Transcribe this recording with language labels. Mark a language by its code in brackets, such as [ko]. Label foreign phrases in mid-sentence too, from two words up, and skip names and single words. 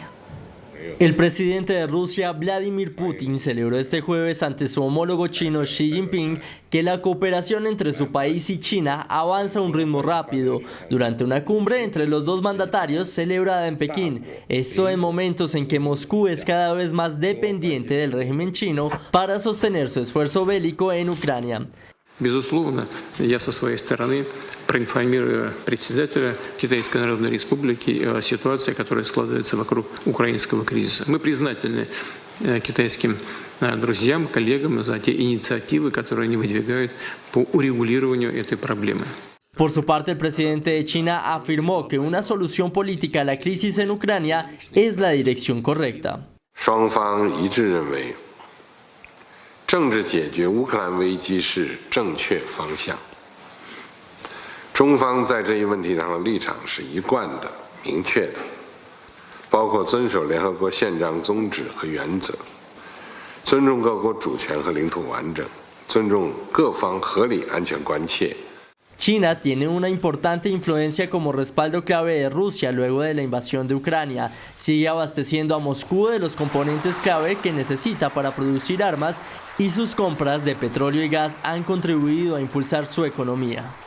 [es] El presidente de Rusia, Vladimir Putin, celebró este jueves ante su homólogo chino Xi Jinping que la cooperación entre su país y China avanza a un ritmo rápido durante una cumbre entre los dos mandatarios celebrada en Pekín. Esto en momentos en que Moscú es cada vez más dependiente del régimen chino para sostener su esfuerzo bélico en Ucrania. [ru] Безусловно, я со своей стороны проинформирую председателя Китайской Народной Республики о ситуации, которая складывается вокруг украинского кризиса. Мы признательны китайским друзьям, коллегам за те инициативы, которые они выдвигают по урегулированию этой проблемы. [es] Por su parte, el presidente de China afirmó que una solución política a la crisis en Ucrania es la dirección correcta. [zh] 双方一致认为 政治解决乌克兰危机是正确方向。中方在这一问题上的立场是一贯的、明确的，包括遵守联合国宪章宗旨和原则，尊重各国主权和领土完整，尊重各方合理安全关切。 [es] China tiene una importante influencia como respaldo clave de Rusia luego de la invasión de Ucrania. Sigue abasteciendo a Moscú de los componentes clave que necesita para producir armas y sus compras de petróleo y gas han contribuido a impulsar su economía.